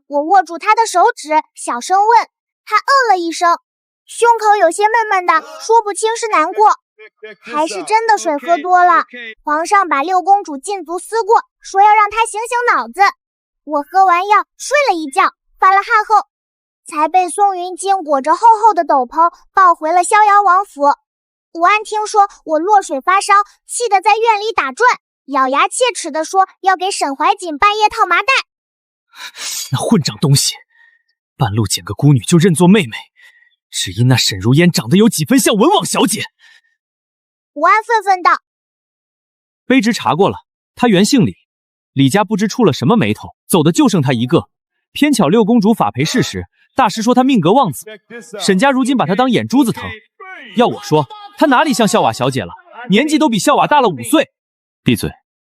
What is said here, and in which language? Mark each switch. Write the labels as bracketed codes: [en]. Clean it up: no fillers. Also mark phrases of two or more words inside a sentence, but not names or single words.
[zh] 我握住他的手指，小声问。他嗯了一声，胸口有些悶悶的，說不清是難過還是真的水喝多了。皇上把六公主禁足思過，說要讓她醒醒腦子。我喝完藥睡了一覺，發了汗後才被宋雲京裹着厚厚的斗篷抱回了逍遙王府。武安聽說我落水發燒，氣得在院裡打轉，咬牙切齒地說要給沈懷瑾半夜套麻袋。那混賬東西，半路撿個孤女就認作妹妹，只因那沈如煙長得有幾分像文網小姐。武安憤憤道： 卑職查過了，她原姓李，李家不知出了什麼霉頭，走的就剩她一個。偏巧六公主法陪侍時，大師說她命格旺子，沈家如今把她當眼珠子疼。要我說，她哪裡像笑瓦小姐了，年紀都比笑瓦大了5歲。閉嘴！